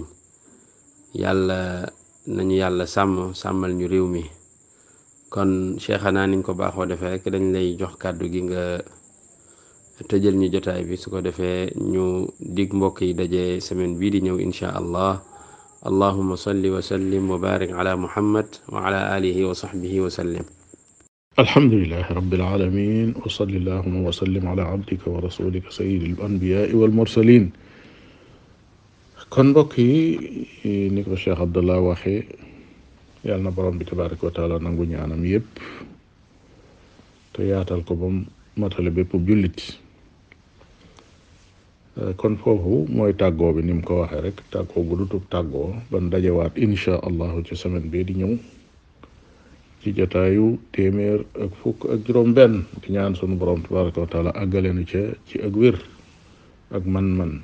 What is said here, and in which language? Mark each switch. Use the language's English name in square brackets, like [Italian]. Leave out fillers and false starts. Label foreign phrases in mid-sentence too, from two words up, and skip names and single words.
[Wolof] yàlla nañu yàlla sàmmal ñu réew mi. kon cheikhana niñ ko baaxoo defee rek dañ lay jox kàddu gi nga tëjal ñu jotaay bi, su ko defee ñu dig mbokk yi daje semaine bii di ñëw [Arabic] إن شاء الله. اللهم صل وسلم وبارك على محمد وعلى آله وصحبه وسلم. الحمد لله رب العالمين وصل اللهم وسلم على عبدك ورسولك سيد الأنبياء والمرسلين. [Wolof] kon mbokk yi ni ko Cheikh Abdallah waxee, yàlla na borom bi [Arabic] تبارك وتعالى [Wolof] nangu ñaanam yépp te yaatal ko ba matale bépp jullit. kon foofu mooy tàggoo bi ni mu ko waxee rek, tàggoo gu dutub tàggoo ban dajewaat [Arabic] إن شاء الله [Wolof] ci semaine bi di ñëw ci jotaayu 100 ak juróom-benn di ñaan sunu borom [Arabic] تبارك وتعالى [Wolof] àggale nu ca ci ak wér ak man-man.